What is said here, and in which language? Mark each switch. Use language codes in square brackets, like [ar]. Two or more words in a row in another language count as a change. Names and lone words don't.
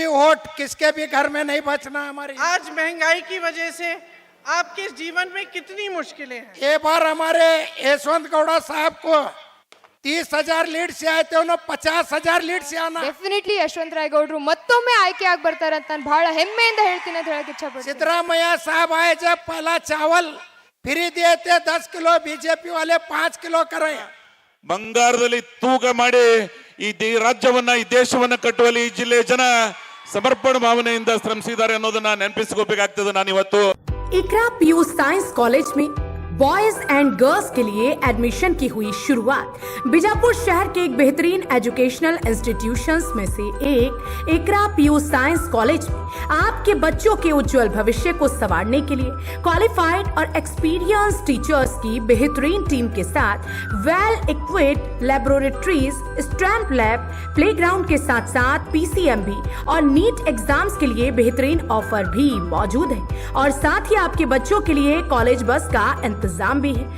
[hi] वोट किसके भी घर में नहीं बचना हमारी। आज महंगाई की वजह से आपके जीवन में कितनी मुश्किलें हैं? ये बार हमारे यशवंत गौड़ा साहब को 30,000 ಲೀಡ್ से आए थे, उन्होंने 50,000 ಲೀಡ್ से आना। [kn] ಡೆಫಿನೆಟ್ಲಿ ಯಶವಂತರಾಯ ಗೌಡ್ರು ಮತ್ತೊಮ್ಮೆ ಆಯ್ಕೆ ಆಗಿ ಬರ್ತಾರೆ ಅಂತ ನಾನು ಬಹಳ ಹೆಮ್ಮೆಯಿಂದ ಹೇಳ್ತೀನಿ ಅಂತ ಹೇಳಕ್ಕೆ ಇಚ್ಛಪಡ್ತೀನಿ। [hi] सिद्धरामैया साहब आए जब पहला चावल फ्री दिए थे 10 किलो, बीजेपी वाले 5 किलो करे। [kn] ಬಂಗಾರದಲ್ಲಿ ತೂಕ ಮಾಡಿ ಈ ರಾಜ್ಯವನ್ನ ಈ ದೇಶವನ್ನ ಕಟ್ಟುವಲ್ಲಿ ಈ ಜಿಲ್ಲೆಯ ಜನ ಸಮರ್ಪಣ ಭಾವನೆಯಿಂದ ಶ್ರಮಿಸಿದ್ದಾರೆ ಅನ್ನೋದನ್ನ ನೆನಪಿಸಿಕೋಬೇಕಾಗ್ತದೆ ನಾನು ಇವತ್ತು। [hi] इकरा पीयू साइंस कॉलेज में [en] boys and girls [hi] के लिए एडमिशन की हुई शुरुआत। बीजापुर शहर के एक बेहतरीन [en] educational institutions [hi] में से एक इकरा पीयू साइंस कॉलेज में आपके बच्चों के उज्जवल भविष्य को संवारने के लिए क्वालिफाइड और [en] experience teachers [hi] की बेहतरीन टीम के साथ [en] well equipped laboratories, stamp lab, playground [hi] के साथ साथ पीसीएमबी और [en] NEET exams [hi] के लिए बेहतरीन ऑफर भी मौजूद है और साथ ही आपके बच्चों के लिए [en] college bus [hi] का इंतजाम भी है।